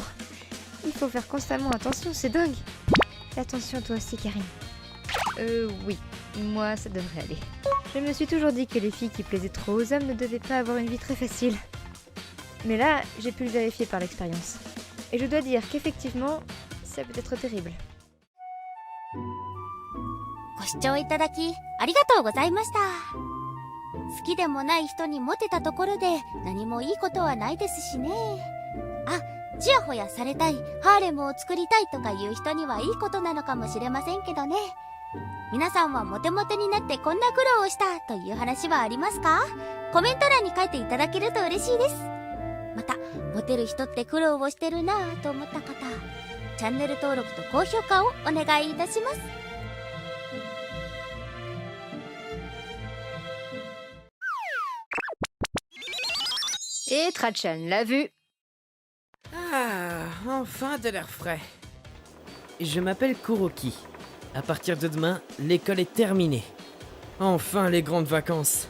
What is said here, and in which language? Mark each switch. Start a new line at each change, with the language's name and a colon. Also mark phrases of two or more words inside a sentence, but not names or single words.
French: Il faut faire constamment attention, c'est dingue. Fais attention toi aussi, Karine. Oui. Moi, ça devrait aller. Je me suis toujours dit que les filles qui plaisaient trop aux hommes ne devaient pas avoir une vie très facile. Mais là, j'ai pu le vérifier par l'expérience. Et je dois dire qu'effectivement, ça peut être terrible.
Japanese: ご視聴いただきありがとうございました。好きでもない人にモテたところで何もいいことはないですしね。あ、ちやほやされたい、ハーレムを作りたいとかいう人にはいいことなのかもしれませんけどね。皆さんはモテモテになってこんな苦労をしたという話はありますか？コメント欄に書いていただけると嬉しいです。また、モテる人って苦労をしてるなぁと思った方、チャンネル登録と高評価をお願いいたします。
French: Et Trachan l'a vu. Ah, enfin de l'air frais. Je m'appelle Kuroki. À partir de demain, l'école est terminée. Enfin les grandes vacances.